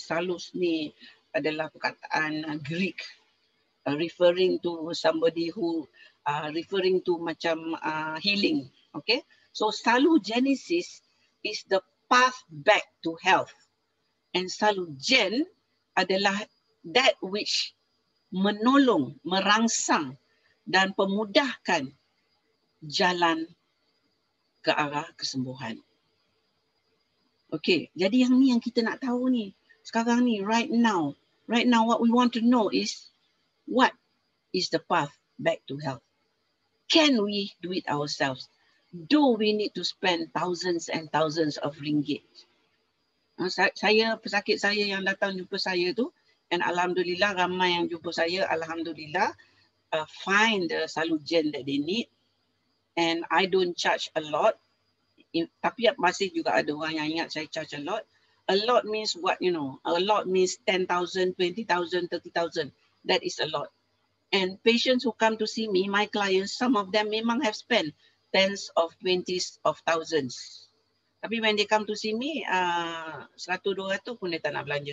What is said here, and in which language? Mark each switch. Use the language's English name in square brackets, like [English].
[Malay] Salus ni adalah perkataan Greek. [English] Referring to somebody who referring to macam healing. Okay. So salugenesis is the path back to health. [Malay] And salugen adalah [English] that which [Malay] menolong, merangsang dan memudahkan jalan ke arah kesembuhan. Okey, jadi yang ni yang kita nak tahu ni. Sekarang ni, [English] right now what we want to know is what is the path back to health? Can we do it ourselves? Do we need to spend thousands and thousands of ringgit? [Malay] Pesakit saya yang datang jumpa saya tu, and alhamdulillah ramai yang jumpa saya, alhamdulillah [English] find the salugen that they need. And I don't charge a lot. [Malay] Tapi masih juga ada orang yang ingat saya [English] charge a lot. A lot means what, you know? A lot means 10,000, 20,000, 30,000. That is a lot. And patients who come to see me, my clients, some of them memang have spent tens of 20s of thousands. [Malay] Tapi [English] when they come to see me, [Malay] 100-200 pun dia tak nak belanja.